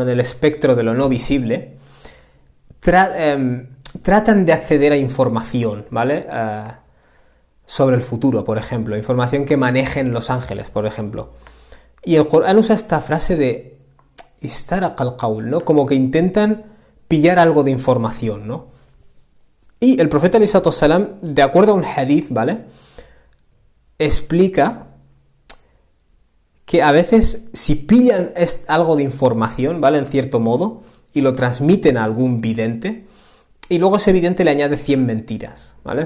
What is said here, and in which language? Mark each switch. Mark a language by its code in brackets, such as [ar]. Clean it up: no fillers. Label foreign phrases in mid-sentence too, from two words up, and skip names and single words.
[es] En el espectro de lo no visible, tratan de acceder a información, ¿vale? Sobre el futuro, por ejemplo, información que manejen los ángeles, por ejemplo. Y el Corán usa esta frase de [ar] استرق القول, [es] ¿no? Como que intentan pillar algo de información, ¿no? Y el profeta [ar] عليه الصلاة والسلام, [es] de acuerdo a un hadith, ¿vale? Explica que a veces si pillan algo de información, ¿vale? En cierto modo, y lo transmiten a algún vidente, y luego ese vidente le añade 100 mentiras, ¿vale?